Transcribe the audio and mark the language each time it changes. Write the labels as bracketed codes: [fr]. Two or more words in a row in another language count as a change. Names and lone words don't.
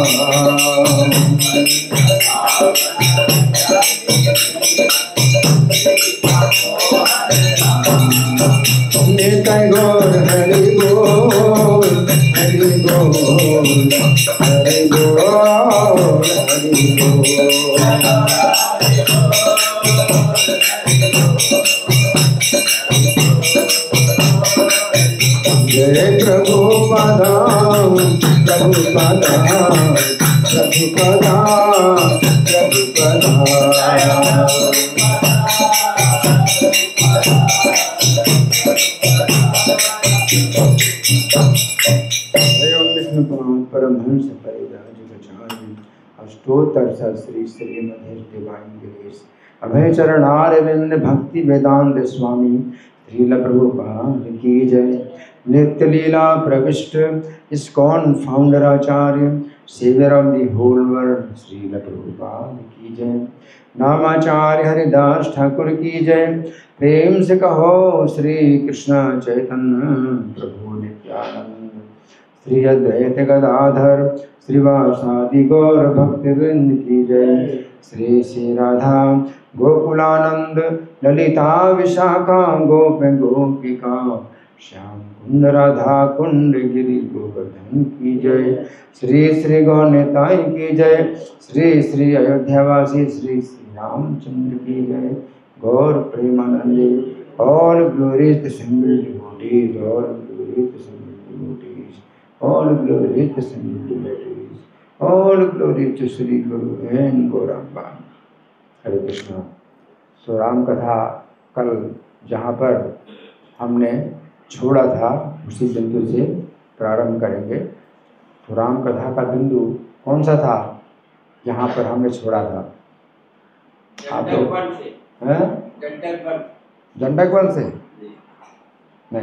[hi] निताय गौर हरि बोल हरि बोल हरि बोल हरि बोल। जय प्रभुपादा प्रभुपादा प्रभुपादा प्रभुपादा। विष्णु पुराण परमहंस परिव्राजकाचार्य अष्टोत्तर श्री श्रीमद् [en] Divine Grace [hi] अभय चरणारविंद भक्ति वेदांत स्वामी श्रील प्रभुपाद की जय। नित्य लीला प्रविष्ट इस्कॉन फाउंडर आचार्य [en] Savior of the whole world [hi] श्रील प्रभुपाद की जय। नामाचार्य हरिदास ठाकुर की जय। प्रेम से कहो श्री कृष्ण चैतन्य प्रभु नित्यानंद श्री अद्वैत गदाधर श्रीवासादि गौर भक्तवृंद की जय। श्री श्री राधा गोकुलानंद ललिता विशाखा गोप गोपिका श्याम कुंड राधा कुंड गिरि गोवर्धन की जय। श्री श्री गौनिताई की जय। श्री श्री अयोध्यावासी श्री श्री रामचंद्र की जय। गौर प्रेमानंदे। [en] All glories the single devotees, all glories the single devotees, all glories the single devotees, all glories to Sri Guru and Gauramba. [hi] हरे कृष्णा। तो राम कथा कल जहाँ पर हमने छोड़ा था उसी बिंदु से प्रारंभ करेंगे। तो राम कथा का बिंदु कौन सा था जहाँ पर हमने छोड़ा था? आप लोग हैं? दंडक वन से नहीं,